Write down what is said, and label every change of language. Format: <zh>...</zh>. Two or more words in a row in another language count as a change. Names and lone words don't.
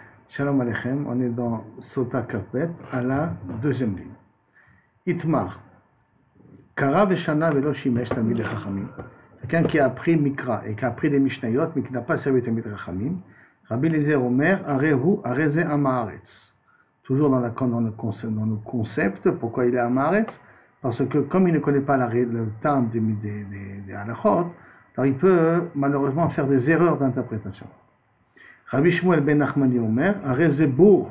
<he>שלום עליכם,</he> <fr>on est dans Sota Kafbet, à la deuxième ligne.</fr> <he>Itmar. קרא ושנה ולא שימש תמיד חכמים.</he> <fr>Quelqu'un qui a appris Mikra et qui a appris des Mishnayot, mais qui n'a pas servi</fr> <he>תמיד חכמים. רבי אליעזר אומר, הרי הוא הרי זה עם הארץ.</he> <fr>Toujours dans le concept, pourquoi il est amaretz? Parce que comme il ne connaît pas le terme des halachot, alors il peut malheureusement faire des erreurs d'interprétation.</fr> <he>רבי שמואל בן נחמני אומר, הרי זה בור.</he>